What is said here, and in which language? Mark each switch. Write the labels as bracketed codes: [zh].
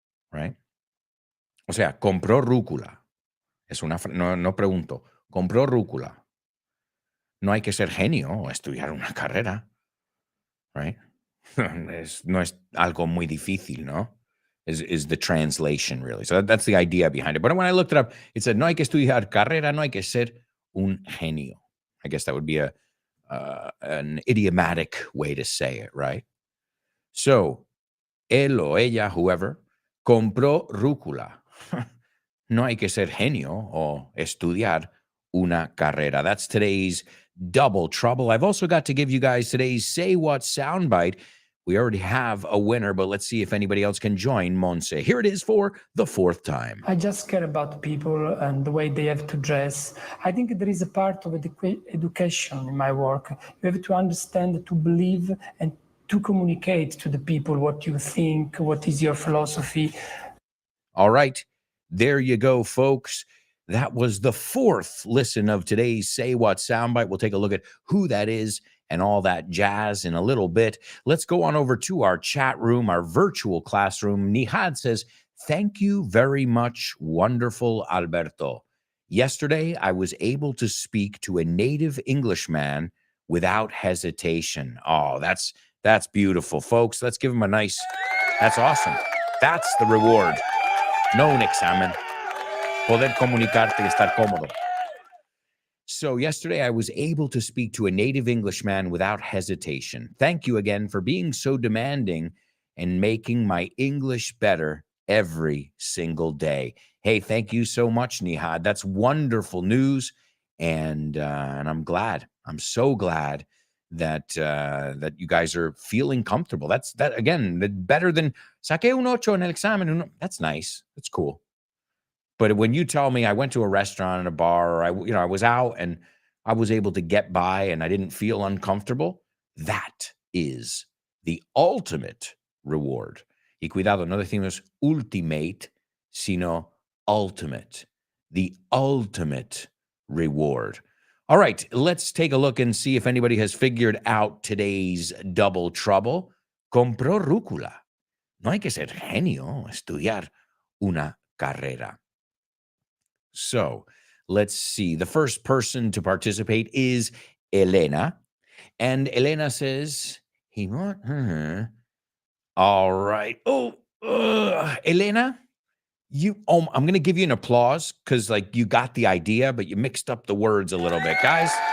[es] Right? O sea, compró rúcula. Es una no pregunto. Compró rúcula. No hay que ser genio o estudiar una carrera. Right? No es algo muy difícil, ¿no? [en] Is the translation, really. So that's the idea behind it. But when I looked it up, it said, [es] no hay que estudiar carrera, no hay que ser un genio. [en] I guess that would be an idiomatic way to say it, right? [es] So, él o ella, whoever, compró rúcula. No hay que ser genio o estudiar una carrera. [en] That's today's Double Trouble. I've also got to give you guys today's Say What soundbite. We already have a winner, but let's see if anybody else can join Monse. Here it is for the fourth time. I just care about people and the way they have to dress. I think there is a part of education in my work. You have to understand, to believe, and to communicate to the people what you think, what is your philosophy. All right. There you go, folks. That was the fourth listen of today's Say What soundbite. We'll take a look at who that is and all that jazz in a little bit. Let's go on over to our chat room, our virtual classroom. Nihad says, thank you very much, wonderful Alberto. Yesterday, I was able to speak to a native Englishman without hesitation. Oh, that's beautiful, folks. Let's give him a nice, that's awesome. That's the reward. [es] No un examen. Poder comunicarte y estar cómodo. [en] So yesterday I was able to speak to a native Englishman without hesitation. Thank you again for being so demanding and making my English better every single day. Hey, thank you so much, Nihad. That's wonderful news. And I'm glad. I'm so glad that that you guys are feeling comfortable. That again, better than [es] saqué un ocho en el examen. [en] That's nice. That's cool. But when you tell me I went to a restaurant and a bar, or I was out and I was able to get by and I didn't feel uncomfortable, that is the ultimate reward. [es] Y cuidado, no decimos ultimate, sino ultimate. [en] The ultimate reward. All right, let's take a look and see if anybody has figured out today's double trouble. [es] Compró rúcula. No hay que ser genio, estudiar una carrera. [en] So let's see. The first person to participate is Elena. And Elena says, he want her. All right. Elena, I'm going to give you an applause because like you got the idea, but you mixed up the words a little bit, guys.